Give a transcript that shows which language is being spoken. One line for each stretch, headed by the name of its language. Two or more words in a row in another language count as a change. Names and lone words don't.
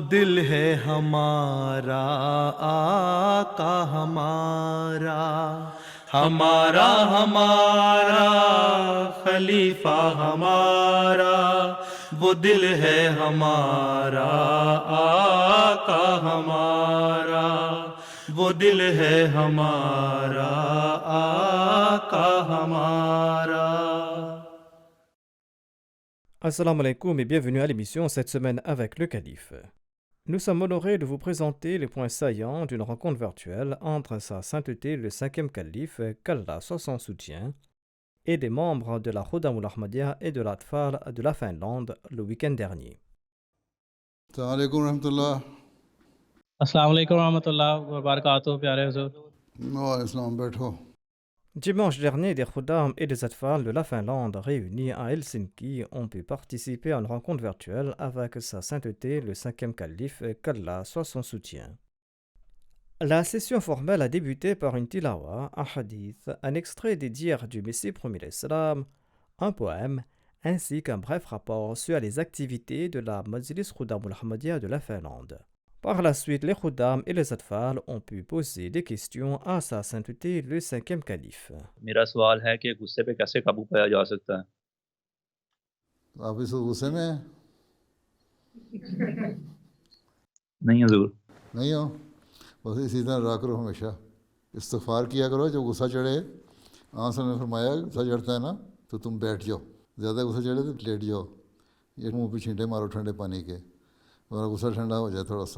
Urdu: دل ہے ہمارا آقا ہمارا، ہمارا ہمارا خلیفہ ہمارا، وہ دل ہے ہمارا آقا ہمارا، وہ دل ہے ہمارا آقا ہمارا۔
Arabic: السلام عليكم
French: et bienvenue à l'émission cette semaine avec le Calife. Nous sommes honorés de vous présenter les points saillants d'une rencontre virtuelle entre sa sainteté le cinquième calife, qu'Allah soit son soutien, et des membres de la Khudamul Ahmadiyya et de l'Atfal de la Finlande le week-end dernier.
Arabic: السلام علیکم ورحمۃ اللہ۔ السلام علیکم ورحمۃ اللہ وبرکاتہ،
Urdu: پیارے حضور۔
Arabic: وعلیکم السلام، بیٹھو۔
French: Dimanche dernier, des Khudam et des Atfal de la Finlande réunis à Helsinki ont pu participer à une rencontre virtuelle avec sa sainteté le cinquième calife, qu'Allah soit son soutien. La session formelle a débuté par une tilawa, un hadith, un extrait des dires du Messie premier l'Islam, un poème, ainsi qu'un bref rapport sur les activités de la Majlis Khudamul Ahmadiyya de la Finlande. Par la suite, les Khudam et les Atfal ont pu poser des questions à sa sainteté le cinquième calife.
Urdu: میرا سوال ہے کہ غصے پہ کیسے قابو پایا جا سکتا ہے؟ آپ اس وقت غصے میں ہیں؟ نہیں حضور۔ نہیں ہو؟ بس اسی طرح رہا کرو، ہمیشہ استغفار کیا کرو۔ جب غصہ چڑھے، آن صلی اللہ نے فرمایا غصہ چڑھتا ہے نا تو تم بیٹھ جاؤ، زیادہ غصہ چڑھے تو لیٹ جاؤ، یہ منہ پہ چھینٹے مارو ٹھنڈے پانی کے، ورنہ غصہ ٹھنڈا ہو جائے تھوڑا سا۔